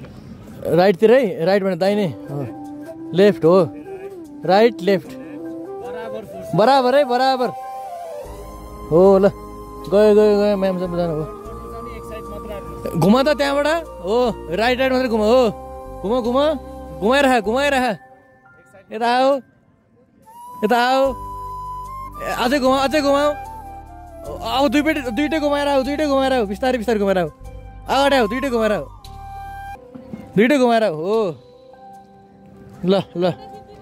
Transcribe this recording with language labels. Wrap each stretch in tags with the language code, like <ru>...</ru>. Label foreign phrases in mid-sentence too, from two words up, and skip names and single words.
<ne>राइटतिर है, राइट भने दाहिने हो, लेफ्ट हो,</ne> <en>right left</en> <hi>बराबर है,</hi> <ne>बराबर हो। ल गयो गयो गयो म्याम सब जानु हो। घुमा त त्यहाँबाट हो, राइट राइट मात्रै घुमा हो। घुमा घुमा घुमाइरह घुमाइरह, यता आऊ, यता आऊ, अझै घुमाऊ, अझै घुमाऊ। आऊ दुइटै घुमाएर आऊ, दुइटै घुमाएर आऊ, बिस्तारै बिस्तारै घुमाएर आऊ। अगाडि आऊ, दुइटै घुमाएर आऊ, दुइटै घुमाएर आऊ हो। ल ल ल</ne>